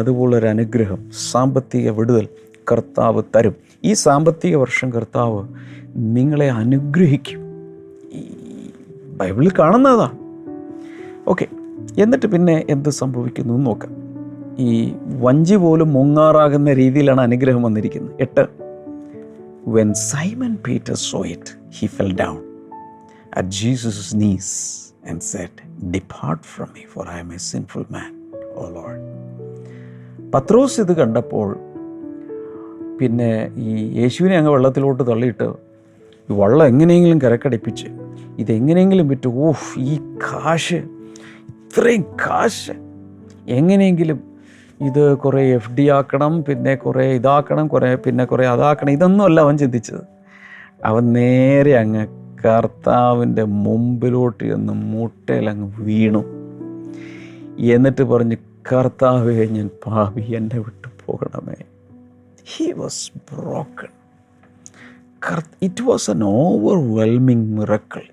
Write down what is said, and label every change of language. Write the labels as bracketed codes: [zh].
[ml] അതുപോലൊരു അനുഗ്രഹം, സാമ്പത്തിക വിടുതൽ കർത്താവ് തരും. ഈ സാമ്പത്തിക വർഷം കർത്താവ് നിങ്ങളെ അനുഗ്രഹിക്കും. ഈ ബൈബിളിൽ കാണുന്നതാണ്. ഓക്കെ, എന്നിട്ട് പിന്നെ എന്ത് സംഭവിക്കുന്നു എന്ന് നോക്കാം. ഈ വഞ്ചി പോലും മുങ്ങാറാകുന്ന രീതിയിലാണ് അനുഗ്രഹം വന്നിരിക്കുന്നത്. [en] 8, when Simon Peter saw it, he fell down at Jesus' knees and said, "Depart from me, for I am a sinful man, O Lord." [ml] പത്രോസ് ഇത് കണ്ടപ്പോൾ പിന്നെ ഈ യേശുവിനെ അങ്ങ് വെള്ളത്തിലോട്ട് തള്ളിയിട്ട് ഈ വള്ളം എങ്ങനെയെങ്കിലും കരക്കടിപ്പിച്ച് ഇതെങ്ങനെയെങ്കിലും വിറ്റ്, ഈ കാശ്, ഇത്രയും കാശ് എങ്ങനെയെങ്കിലും ഇത് കുറേ FD ആക്കണം, പിന്നെ കുറേ ഇതാക്കണം, പിന്നെ കുറേ അതാക്കണം, ഇതൊന്നുമല്ല അവൻ ചിന്തിച്ചത്. അവൻ നേരെ അങ്ങ് കർത്താവിൻ്റെ മുമ്പിലോട്ട് ചെന്ന് മുട്ടയിലങ്ങ് വീണു. എന്നിട്ട് പറഞ്ഞു, "കർത്താവേ, ഞാൻ പാപി, എന്നെ വിട്ടു പോകണമേ." [en] He was broken. It was an overwhelming miracle.